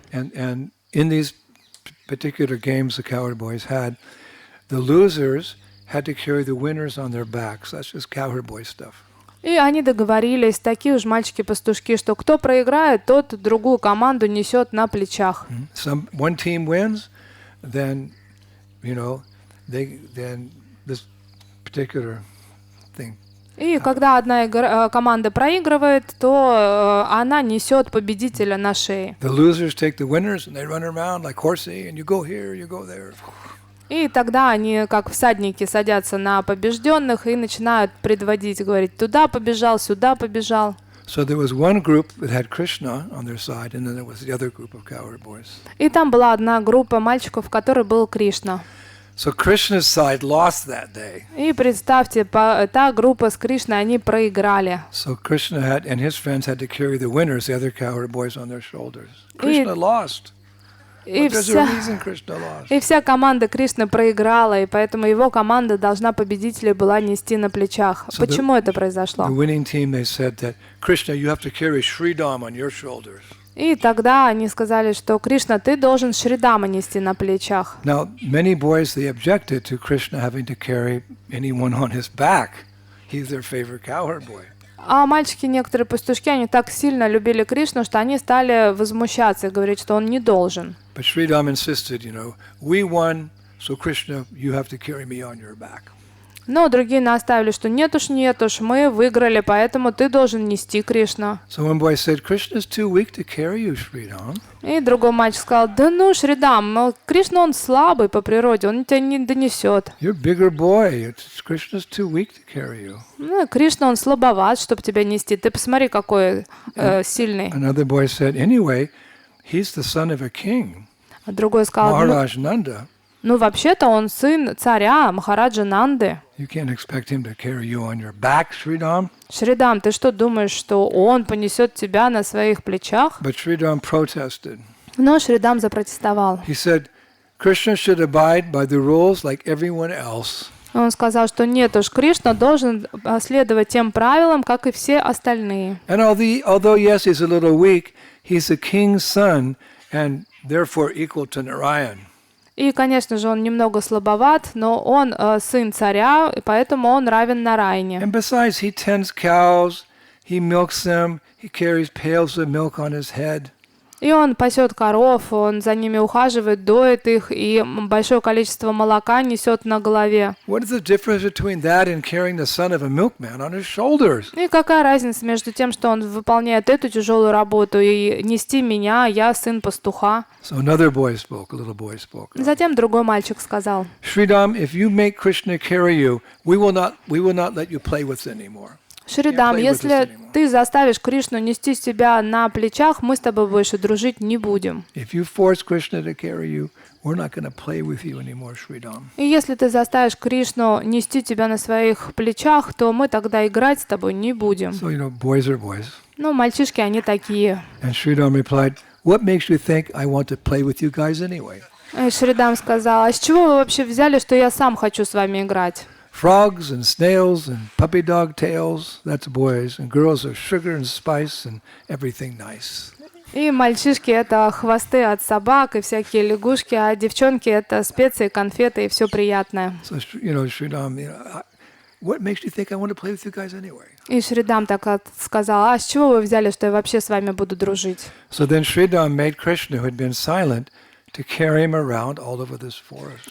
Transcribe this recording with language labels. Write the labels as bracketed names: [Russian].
[English] And in these particular games the cowherd boys had, the losers had to carry the winners on their backs. That's just cowherd boy stuff. [Russian] И они договорились, такие уж мальчики-пастушки, что кто проиграет, тот другую команду несет на плечах. [English] One team wins, then, then this particular thing. [Russian] И когда одна команда проигрывает, то она несет победителя на шее. [English] The losers take the winners and they run around like horsey, and you go here, you go there. [Russian] И тогда они, как всадники, садятся на побежденных и начинают предводить, говорить, туда побежал, сюда побежал. [English] So there was one group that had Krishna on their side, and then there was the other group of cowherd boys. [Russian] И там была одна группа мальчиков, в которой был Кришна. [English] So Krishna's side lost that day. [Russian] И представьте, та группа с Кришной, они проиграли. [English] So Krishna and his friends had to carry the winners, the other cowherd boys, on their shoulders. Krishna lost. [Russian] И [English] But there's a reason Krishna lost. [Russian] вся команда Кришны проиграла, и поэтому его команда должна победителей была нести на плечах. [English] So [Russian] Почему это произошло? [English] The winning team, they said that, Krishna, you have to carry Sridham on your shoulders. [Russian] И тогда они сказали, что Кришна, ты должен Шридама нести на плечах. [English] Now, many boys, they objected to Krishna having to carry anyone on his back. He's their favorite cowherd boy. [Russian] А мальчики, некоторые пастушки, они так сильно любили Кришну, что они стали возмущаться и говорить, что он не должен. [English] But Sridham insisted, we won, so Krishna, you have to carry me on your back. [Russian] Но другие наставили, что нет уж, мы выиграли, поэтому ты должен нести Кришна. [English] So one boy said, Krishna's too weak to carry you, Sridham. [Russian] И другой мальчик сказал, да ну, Шридам, Кришна, он слабый по природе, он тебя не донесет. [English] You're a bigger boy. Krishna's too weak to carry you. [Russian] Ну, Кришна, он слабоват, чтобы тебя нести. Ты посмотри, какой сильный. [English] Another boy said, anyway, he's the son of a king, [Russian] А другой сказал, [English] Maharaj Nanda. [Russian] ну вообще-то он сын царя Махараджа Нанды. [English] You can't expect him to carry you on your back, Sridham. [Russian] Шридам, ты что думаешь, что он понесет тебя на своих плечах? [English] But Sridham protested. [Russian] Но Шридам запротестовал. [English] He said, Krishna should abide by the rules like everyone else. [Russian] Он сказал, что нет уж, Кришна должен следовать тем правилам, как и все остальные. [English] And although yes, he's a little weak, he's a king's son and therefore equal to Narayan. [Russian] И, конечно же, он немного слабоват, но он сын царя, и поэтому он равен Нарайне. [English] And besides, he tends cows, he milks them, he carries pails of milk on his head. [Russian] И он пасет коров, он за ними ухаживает, доит их, и большое количество молока несет на голове. [English] What is the difference between that and carrying the son of a milkman on his shoulders? [Russian] И какая разница между тем, что он выполняет эту тяжелую работу, и нести меня, я сын пастуха? [English] So another boy spoke, a little boy spoke. [Russian] Затем другой мальчик сказал, [English] Sridham, if you make Krishna carry you, we will not let you play with anymore. [Russian] Шридам, если ты заставишь Кришну нести себя на плечах, мы с тобой больше дружить не будем. [English] If you force Krishna to carry you, we're not going to play with you anymore, Sridham. [Russian] И если ты заставишь Кришну нести тебя на своих плечах, то мы тогда играть с тобой не будем. [English] So, boys are boys. [Russian] Ну, мальчишки, они такие. [English] And Sridham replied, what makes you think I want to play with you guys anyway? [Russian] И Шридам сказал, а с чего вы вообще взяли, что я сам хочу с вами играть? [English] Frogs and snails and puppy dog tails, that's boys. And girls are sugar and spice and everything nice. [Russian] И мальчишки — это хвосты от собак и всякие лягушки, а девчонки — это специи, конфеты и все приятное. [English] So, Sridham, what makes you think I want to play with you guys anyway? [Russian] И Шридам так сказал, а с чего вы взяли, что я вообще с вами буду дружить? [English] So then Sridham made Krishna, who had been silent, to carry him around all over this forest.